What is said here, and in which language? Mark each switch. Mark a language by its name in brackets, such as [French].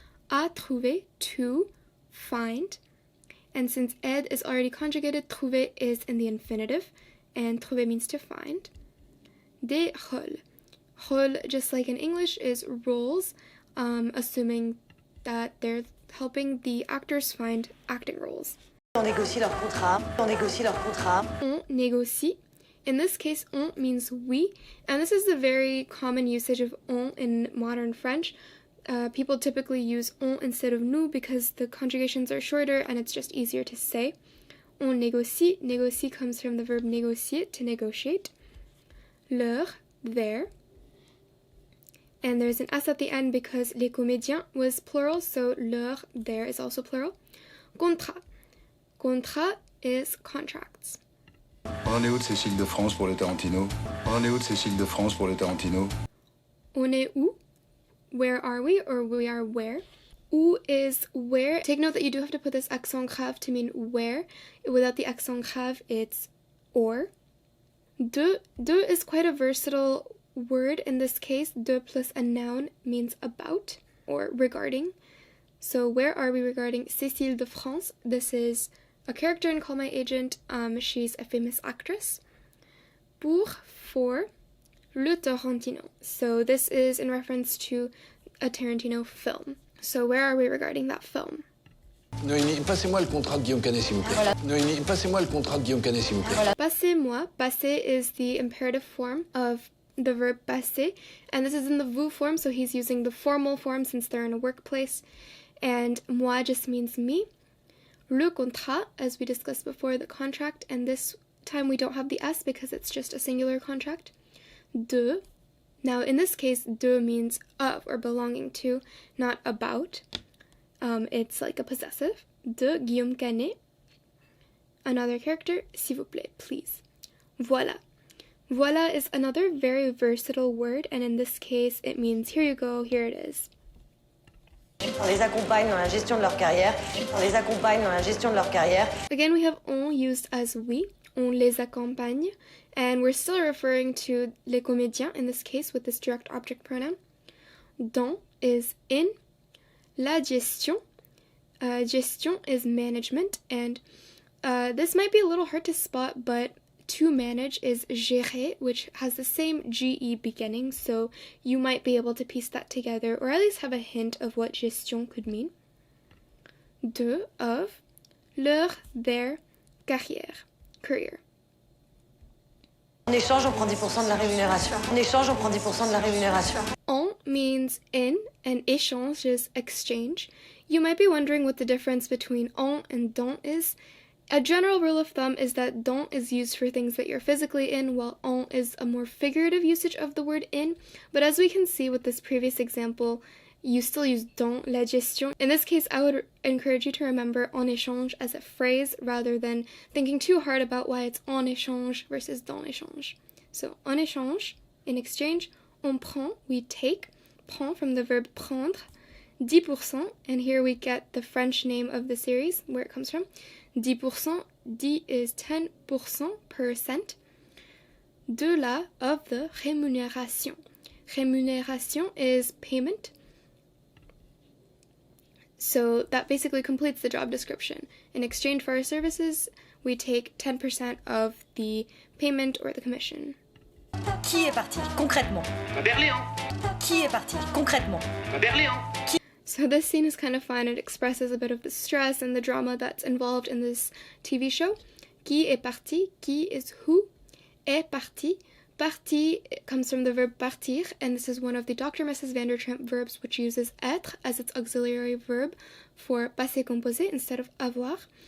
[French] À trouver, [English] to find. And since aide is already conjugated, trouver is in the infinitive. And trouver means to find. [French] Des rôles. [English] Rôle, just like in English, is roles, assuming that they're helping the actors find acting roles. [French] On négocie leur contrat. On négocie leur contrat. On négocie. [English] In this case, on means we, and this is the very common usage of on in modern French. People typically use on instead of nous because the conjugations are shorter and it's just easier to say. [French] On négocie. [English] Négocie comes from the verb négocier, to negotiate. Leur, their. And there's an S at the end because les comédiens was plural, so leur, their is also plural. Contrat. Contrat is contracts. [French] On en est où de Cécile de France pour le Tarantino? On en est où de Cécile de France pour le Tarantino? On est où? [English] Where are we, or we are where? Où is where. Take note that you do have to put this accent grave to mean where. Without the accent grave, it's or. De is quite a versatile word in this case. De plus a noun means about or regarding. So where are we regarding Cécile de France? This is a character in Call My Agent. She's a famous actress. For [French] le Tarantino. [English] So this is in reference to a Tarantino film. So where are we regarding that film? [French] Noémie, passez-moi le contrat de Guillaume Canet, s'il vous plaît. Voilà. Noémie, passez-moi le contrat de Guillaume Canet, s'il vous plaît. Voilà. Passez-moi. [English] Passer is the imperative form of the verb passer, and this is in the vous form, so he's using the formal form since they're in a workplace. and moi just means me. [French] Le contrat, [English] as we discussed before, the contract, and this time we don't have the S because it's just a singular contract. De. Now in this case, de means of or belonging to, not about. It's like a possessive. De Guillaume Canet. Another character, [French] s'il vous plaît, [English] please. [French] Voilà. [English] Voilà is another very versatile word, and in this case it means here you go, here it is. [French] On les accompagne dans la gestion de leur carrière. On les accompagne dans la gestion de leur carrière. [English] Again, we have on used as we. [French] On les accompagne. [English] And we're still referring to les comédiens in this case with this direct object pronoun. Dans is in. [French] La gestion. [English] Gestion is management. And this might be a little hard to spot, but to manage is gérer, which has the same GE beginning, so you might be able to piece that together, or at least have a hint of what gestion could mean. De, of, leur, their, carrière, career. [French] En échange, on prend 10% de la rémunération. En échange, on prend 10% de la rémunération. [English] En means in, and échange is exchange. You might be wondering what the difference between en and dans is. A general rule of thumb is that dans is used for things that you're physically in, while en is a more figurative usage of the word in. But as we can see with this previous example, you still use [French] dans la gestion. [English] In this case, I would encourage you to remember [French] en échange [English] as a phrase rather than thinking too hard about why it's en échange versus [French] dans échange. [English] So, [French] en échange, [English] in exchange, [French] on prend, [English] we take, prend from the verb prendre, 10%, and here we get the French name of the series, where it comes from. 10%, 10 is 10%, percent, de la, of the rémunération. Rémunération is payment. So that basically completes the job description. In exchange for our services, we take 10% of the payment or the commission. [French] Qui est parti, concrètement? Berléand. Qui est parti, concrètement? Berléand. [English] So this scene is kind of fun. It expresses a bit of the stress and the drama that's involved in this TV show. [French] Qui est parti? [English] Qui is who? [French] Est parti. [English] Parti comes from the verb partir, and this is one of the Dr. Mrs. Vandertramp verbs which uses être as its auxiliary verb for passé composé instead of avoir.